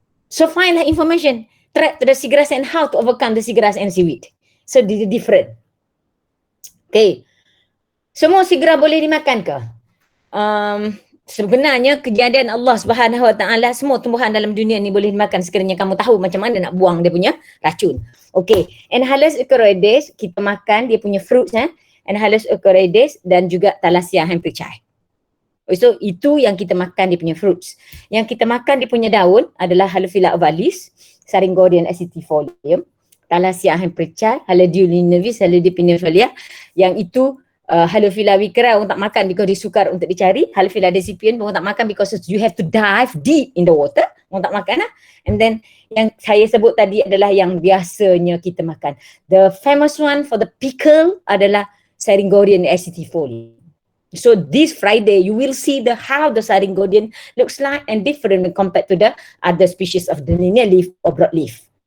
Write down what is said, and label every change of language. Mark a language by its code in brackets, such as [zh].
[en] So find that information, threat to the seagrass and how to overcome the seagrass and seaweed. So they're different. Okay. [ms] Semua seagrass boleh dimakan ke? Sebenarnya kejadian Allah Subhanahu Wa Taala, semua tumbuhan dalam dunia ni boleh dimakan sekiranya kamu tahu macam mana nak buang dia punya racun. Okay. Enhalus eukaryoides kita makan dia punya fruits, Enhalus eukaryoides dan juga Thalassia hemperychai. So itu yang kita makan dia punya fruits. Yang kita makan dia punya daun adalah Halophila ovalis, Syringodium acetifolium, Thalassia hemperychai, Halodium nivis, Halodium pinifolia. Yang itu Halophila wickeria orang tak makan because dia sukar untuk dicari. [en] Halophila decipiens [ms] orang tak makan [en] because you have to dive deep in the water. [ms] Orang tak makan . [en] And then [ms] yang saya sebut tadi adalah yang biasanya kita makan. [en] The famous one for the pickle adalah Syringodium acetifolium. So this Friday you will see how the Syringodium looks like and different when compared to the other species of the linear leaf or broadleaf.